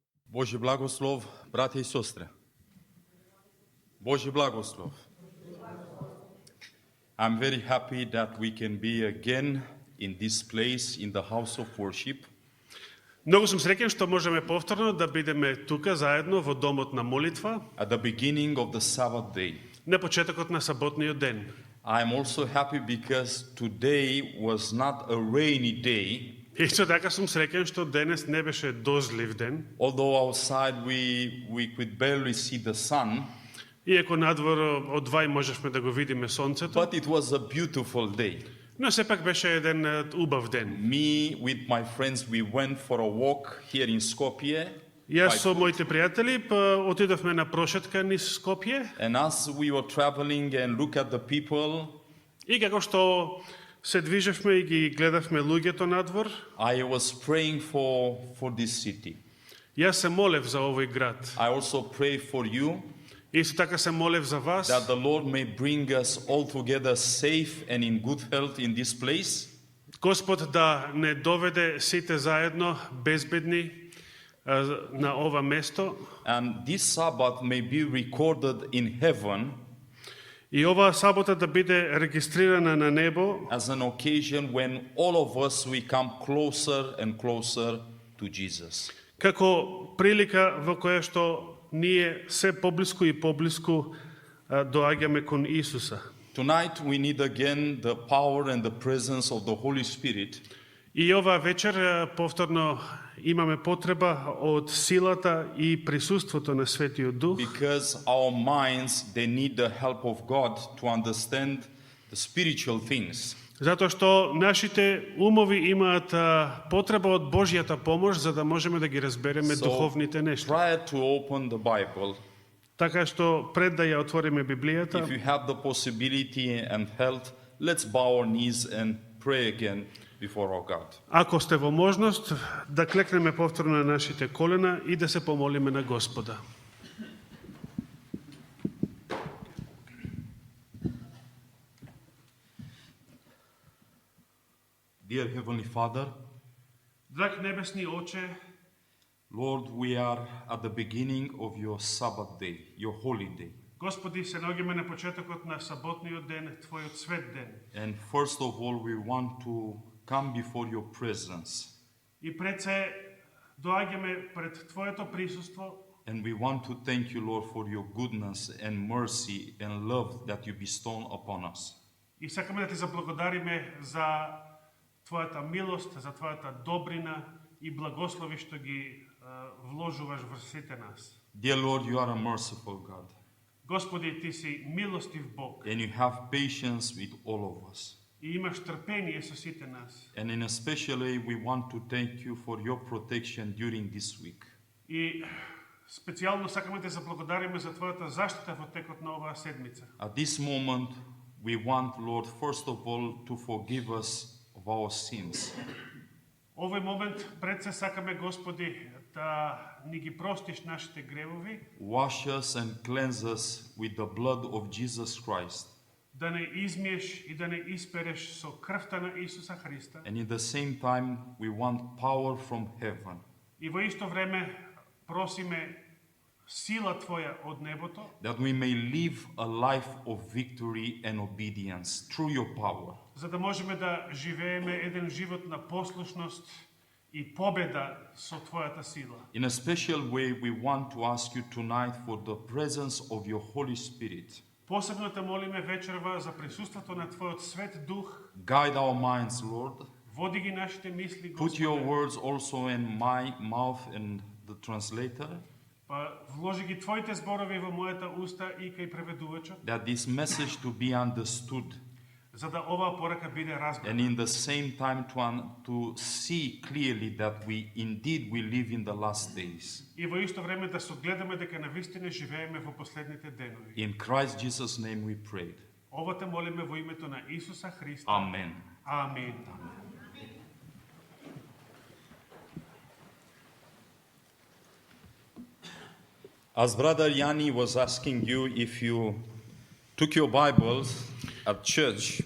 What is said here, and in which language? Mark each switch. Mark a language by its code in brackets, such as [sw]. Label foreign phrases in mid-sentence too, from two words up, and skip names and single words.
[ru] Божий благослов, братя и сестры. Божий благослов. [en] I'm very happy that we can be again in this place, in the house of worship. [mk] Многу сум среќен што можеме повторно да бидеме тука заедно во домот на молитва [en] At the beginning of the Sabbath day. [mk] на почетокот на саботниот ден. [en] I'm also happy because today was not a rainy day. [mk] Исто така сум среќен што денес не беше дождлив ден, [en] Although outside we could barely see the sun, [mk] иако надвор од двај можевме да го видиме сонцето, [en] but it was a beautiful day. [mk] но сепак беше еден убав ден. [en] Me with my friends, we went for a walk here in Skopje. [mk] Јас со моите пријатели отидовме на прошетка низ Скопје [en] And as we were traveling and look at the people, [mk] и како што се движевме и ги гледавме луѓето надвор, [en] I was praying for this city. [mk] јас се молев за овој град. [en] I also pray for you [mk] Исто така се молев за вас, [en] that the Lord may bring us all together safe and in good health in this place. [mk] Господ да не доведе сите заедно безбедни на ова место [en] And this Sabbath may be recorded in heaven [mk] и оваа сабота да биде регистрирана на небо [en] as an occasion when all of us we come closer and closer to Jesus. [mk] како прилика во која што ние се поблиску и поблиску доаѓаме кон Исуса. [en] Tonight we need again the power and the presence of the Holy Spirit. [mk] И ова вечер повторно имаме потреба од силата и присуството на Светиот Дух, [en] Because our minds, they need the help of God to understand the spiritual things. [mk] затоа што нашите умови имаат потреба од Божјата помош за да можеме да ги разбереме духовните нешта. [en] Prior to open the Bible, [mk] Така што пред да ја отвориме Библијата, [en] if you have the possibility and health, let's bow our knees and pray again before our God. [mk] ако сте во можност, да клекнеме повторно на нашите колена и да се помолиме на Господа. [en] Dear Heavenly Father, [mk] Драг небесни Оче, [en] Lord, we are at the beginning of your Sabbath day, your holy day. [mk] Господи, се наоѓаме на почетокот на саботниот ден, Твојот свет ден. [en] And first of all, we want to come before your presence. [mk] И пред се доаѓаме пред Твоето присуство [en] And we want to thank you, Lord, for your goodness and mercy and love that you bestow upon us. [mk] и сакаме да Ти заблагодариме за Твојата милост, за Твојата добрина и благослови што ги вложуваш во сите нас. [en] Dear Lord, you are a merciful God, [mk] Господи, Ти си милостив Бог [en] and you have patience with all of us. [mk] и имаш трпение со сите нас. [en] And in a special way, we want to thank you for your protection during this week. [mk] И специјално сакаме да заблагодариме за Твојата заштита во текот на оваа седмица. [en] At this moment, we want, Lord, first of all, to forgive us of our sins. [mk] Овој момент пред се сакаме, Господи, да ни ги простиш нашите гревови, [en] Wash us and cleanse us with the blood of Jesus Christ. [mk] да не измиеш и да не испереш со крвта на Исуса Христа. [en] And in the same time, we want power from heaven. [mk] И во исто време просиме сила Твоја од небото, [en] That we may live a life of victory and obedience through your power. [mk] за да можеме да живееме еден живот на послушност и победа со Твојата сила. [en] In a special way, we want to ask you tonight for the presence of your Holy Spirit. [mk] Посебно те молиме вечерва за присуството на Твојот свет дух, [en] Guide our minds, Lord. [mk] води ги нашите мисли, [en] Put your [mk] Господе, [en] words also in my mouth and the translator, [mk] па вложи ги Твоите зборови во мојата уста и кај преведувачот, [en] that this message to be understood, [mk] за да оваа порака биде [en] and [mk] разбрана. [en] in the same time to see clearly that we indeed we live in the last days. [mk] И во исто време да согледаме дека навистина живееме во последните денови. [en] In Christ Jesus' name we prayed. [mk] Ова те молиме во името на Исуса Христа. [en] Amen. [mk] Амин. [en] As Brother Yanni was asking you if you took your Bibles at church,